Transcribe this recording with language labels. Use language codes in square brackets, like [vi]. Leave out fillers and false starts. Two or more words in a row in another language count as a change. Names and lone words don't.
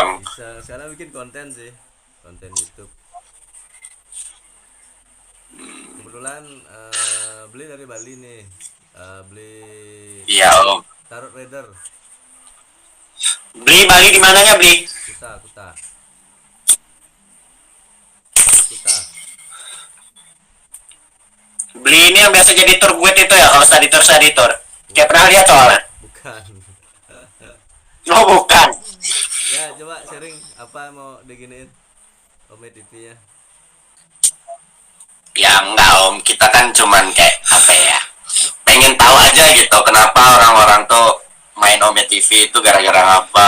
[id] Bisa sekarang bikin konten sih, konten YouTube. Kebetulan beli dari Bali nih, beli Iya om. Tarot Raider. Beli Bali di mananya beli? Kuta. Kuta. Beli ini yang biasa jadi [en] tour guide [id] itu ya, kalau [en] study tour. [id] Kayak pernah lihat soalnya. Bukan. Oh bukan. Ya coba sharing apa mau diginiin Ome TV-nya. Ya enggak om, kita kan cuman kayak apa ya, pengen tahu aja gitu kenapa orang-orang tuh main Ome TV itu gara-gara apa.